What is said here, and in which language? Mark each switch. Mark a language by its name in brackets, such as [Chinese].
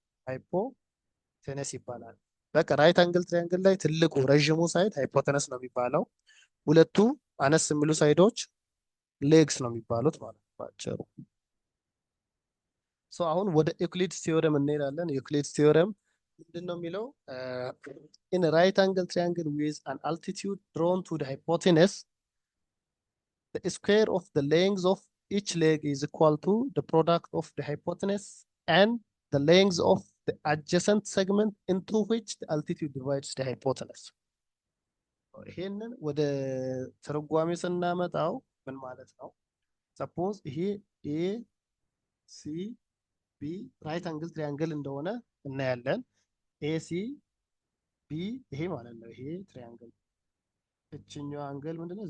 [Amharic] ሃይፖቴነስ ይባላል። በቃ ራይት አንግል ትራያንግል ላይ ትልቁ ረጅሙ ሳይድ ሃይፖቴነስ ነው የሚባለው። ሁለቱ አነስ የሚሉ ሳይዶች ሌግስ ነው የሚባሉት ማለት ነው ባጭሩ። አሁን ወደ ዩክሊድስ ቲዮረም እንሄዳለን። ዩክሊድስ ቲዮረም ምንድን ነው የሚለው? [English] in a right angle triangle with an altitude drawn to the hypotenuse, the square of the length of each leg is equal to the product of the hypotenuse and the length of the adjacent segment into which the altitude divides the hypotenuse. [Amharic] ይሄንን ወደ ትርጓሜ ስናመጣው ምን ማለት ነው? ሰፖዝ ይሄ ኤ ሲ ቢ ራይት አንግል ትሪያንግል እንደሆነ እናያለን። ኤሲ ቢ ይሄ ማለት ነው። ይሄ ትሪያንግል እችኛው አንግል ምንድነው?